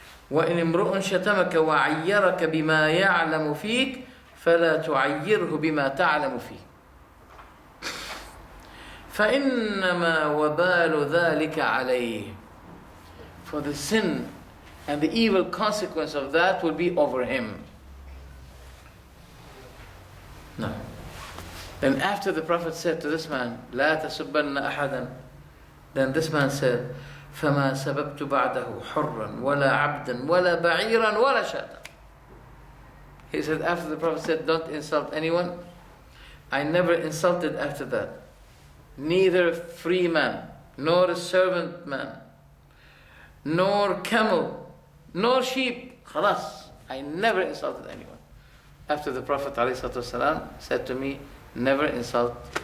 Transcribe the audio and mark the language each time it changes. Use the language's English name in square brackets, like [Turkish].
[Arabic] وَإِنِ امْرُؤٌ شَتَمَكَ وَعَيَّرَكَ بِمَا يَعْلَمُ فِيكَ فَلَا تُعَيِّرْهُ بِمَا تَعْلَمُ فِيهِ فَإِنَّمَا وَبَالُ ذَلِكَ عَلَيْهِ. [English] For the sin and the evil consequence of that will be over him. No. Then after the Prophet said to this man, [Arabic] لا تسبن أحدا, [English] then this man said, [Arabic] فما سببت بعده حرا ولا عبدا ولا بعيرا ولا شاة. [English] He said, after the Prophet said, don't insult anyone, I never insulted after that, neither free man, nor a servant man, nor camel, nor sheep. Khalas, I never insulted anyone. After the Prophet ﷺ said to me, never insult.